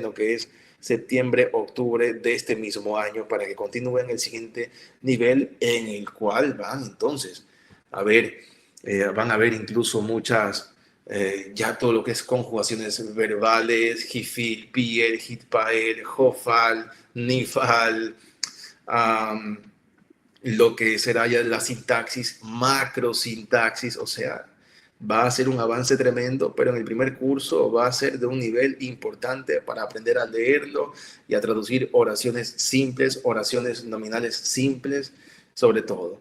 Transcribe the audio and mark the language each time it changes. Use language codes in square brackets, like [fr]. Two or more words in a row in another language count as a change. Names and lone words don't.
[es] lo que es septiembre, octubre de este mismo año, para que continúen el siguiente nivel, en el cual van entonces a ver, van a ver incluso muchas, ya todo lo que es conjugaciones verbales, hifil, piel, hitpael, hofal, nifal, um, lo que será ya la sintaxis, macrosintaxis, o sea, va a ser un avance tremendo, pero en el primer curso va a ser de un nivel importante para aprender a leerlo y a traducir oraciones simples, oraciones nominales simples, sobre todo.